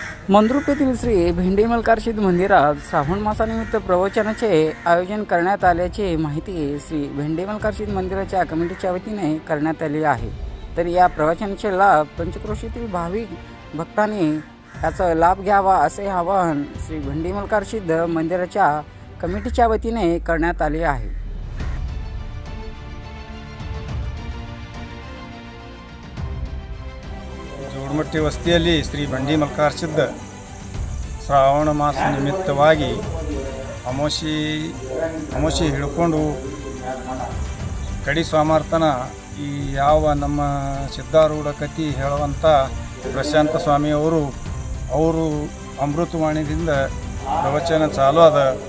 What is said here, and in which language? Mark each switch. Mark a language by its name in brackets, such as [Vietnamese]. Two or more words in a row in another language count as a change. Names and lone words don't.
[Marathi] मंद्रुप येथील श्री भेंडी मल्कारसिद्ध मंदिरात श्रावण मासानिमित्त प्रवचनाचे आयोजन करण्यात आल्याची माहिती श्री भेंडी मल्कारसिद्ध मंदिराच्या कमिटीच्या वतीने करण्यात आली आहे। तर या प्रवचनाचे लाभ पंचक्रोशीतील भाविक भक्तांनी याचा लाभ घ्यावा असे आवाहन श्री भेंडी मल्कारसिद्ध मंदिराच्या कमिटीच्या वतीने करण्यात आले आहे। [Kannada] ಜೋಡಮಟ್ಟಿ ವಸ್ತಿಯಲ್ಲಿ ಶ್ರೀ ಬಂಡಿ ಮಲ್ಕಾರ್ಸಿದ್ಧ ಶ್ರಾವಣ ಮಾಸ ನಿಮಿತ್ತವಾಗಿ ಅಮಾವಾಸ್ಯೆ ಹಿಡ್ಕೊಂಡು ಕಡಿ ಸೋಮವಾರತನ ಈ ಯಾವ ನಮ್ಮ ಸಿದ್ಧಾರೂಢ ಕಥೆ ಹೇಳುವಂಥ ಪ್ರಶಾಂತ ಸ್ವಾಮಿಯವರು ಅಮೃತವಾಣಿಯಿಂದ ಪ್ರವಚನ ಚಾಲು ಅದ